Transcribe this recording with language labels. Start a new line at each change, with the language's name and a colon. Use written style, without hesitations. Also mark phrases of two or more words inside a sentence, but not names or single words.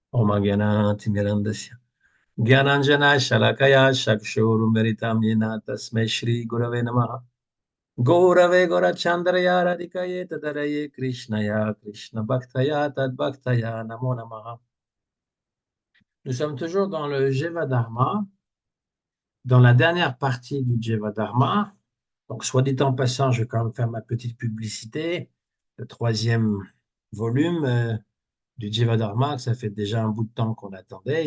Sanskrit: ॐ ज्ञानान्तिमिरान्धस्य ज्ञानाञ्जन शलाकया चक्षुरुमृतम् येन तस्मै श्री गुरवे नमः गौरवे गौरचन्द्राय राधिकायै तदाराय कृष्णाय कृष्ण भक्ताय तद् भक्ताय नमो नमः.
French: Nous sommes toujours dans le Jeva-dharma, dans la dernière partie du Jeva-dharma. Donc, soit dit en passant, je vais quand même faire ma petite publicité. Le troisième volume du Jeva-dharma, ça fait déjà un bout de temps qu'on attendait.